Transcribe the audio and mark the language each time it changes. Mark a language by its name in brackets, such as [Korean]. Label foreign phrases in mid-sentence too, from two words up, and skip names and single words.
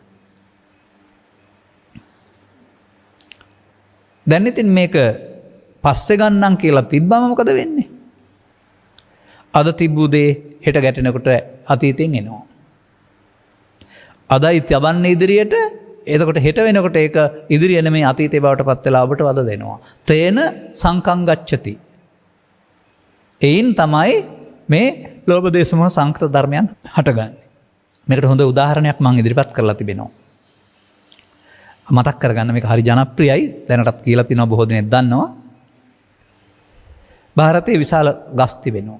[Sinhala] දැන් ඉතින් මේක පස්සේ ගන්නම් කියලා තිබ්බම මොකද වෙන්නේ? අද තිබ්බු දේ හෙට ගැටෙනකොට අතීතෙන් එනවා. අදයි තබන්නේ ඉදිරියට එතකොට හෙට වෙනකොට ඒක ඉදිරිය නෙමෙයි අතීතේ බවට පත් වෙලා ඔබට වද දෙනවා. [Pali] තේන සංකං ගච්ඡති. [Sinhala] එයින් තමයි මේ ලෝභ දේශ මොහ සංකත ධර්මයන් හටගන්නේ. මේකට හොඳ උදාහරණයක් මම ඉදිරිපත් කරලා තිබෙනවා. මතක් කරගන්න මේක හරි ජනප්‍රියයි. දැනටත් කියලා තිනවා බොහෝ දෙනෙක් දන්නවා. ಭಾರತයේ විශාල ගස් තිබෙනවා.